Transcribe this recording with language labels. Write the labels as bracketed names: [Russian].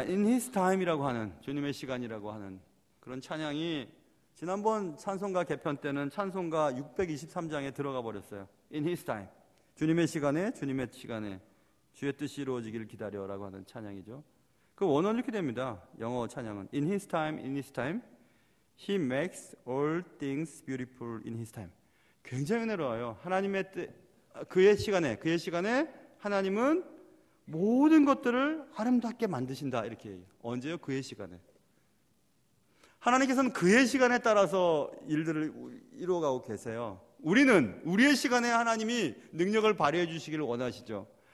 [Korean] In His Time이라고 하는, 주님의 시간이라고 하는 그런 찬양이 지난번 찬송가 개편 때는 찬송가 623장에 들어가 버렸어요. In His Time, 주님의 시간에 주의 뜻이 이루어지기를 기다려라고 하는 찬양이죠. 그 원어는 이렇게 됩니다. 영어 찬양은 [English] In His Time, In His Time, He makes all things beautiful in His time. [Korean] 굉장히 은혜로워요. 하나님의 뜻, 그의 시간에 하나님은 모든 것들을 아름답게 만드신다, 이렇게 해요. 언제요? 그의 시간에. 하나님께서는 그의 시간에 따라서 일들을 이루어가고 계세요. 우리는 우리의 시간에 하나님이 능력을 발휘해 주시기를 원하시죠.